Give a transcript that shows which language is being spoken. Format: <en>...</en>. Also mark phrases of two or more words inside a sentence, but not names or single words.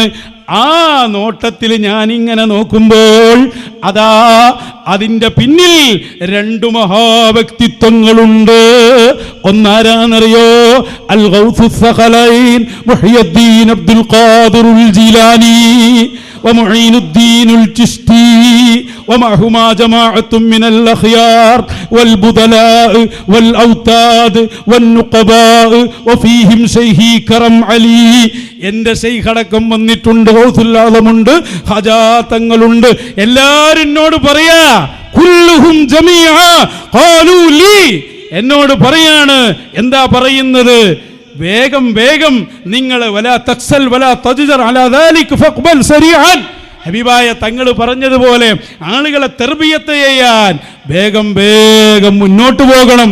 <ml>ആ നോട്ടത്തിൽ ഞാനിങ്ങനെ നോക്കുമ്പോൾ അതാ അതിൻ്റെ പിന്നിൽ രണ്ടു മഹാവ്യക്തിത്വങ്ങളുണ്ട്.</ml> <ar>ഒന്നാരാന്നറിയോ? അൽ ഗൗസുസ് സഖലൈൻ മുഹ്യിദ്ദീൻ അബ്ദുൽ ഖാദിറുൽ ജീലാനി ومعين الدين الجشتي ومعهما جماعة من الأخيار والبدلاء والأوتاد والنقباء وفيهم شيخي كرم علي.</ar> <ml>എൻ്റെ ശൈഖടക്കം വന്നിട്ടുണ്ട്, ഗൗസുൽ ആദമുണ്ട്, ഖാജാ തങ്ങളുണ്ട്. എല്ലാവരും എന്നോട് പറയാ,</ml> <ar>كلهم جميعا قالوا لي,</ar> <ml>എന്നോട് പറയാണ്. എന്താ പറയുന്നത്? വേഗം വേഗം നിങ്ങൾ</ml> <ar>ولا تكسل ولا تجسر على ذلك فأقبل سريعا,</ar> <ml>ഹബീബായ തങ്ങൾ പറഞ്ഞതുപോലെ ആളുകളെ തർബിയത്ത് ചെയ്യാൻ വേഗം വേഗം മുന്നോട്ട് പോകണം.</ml>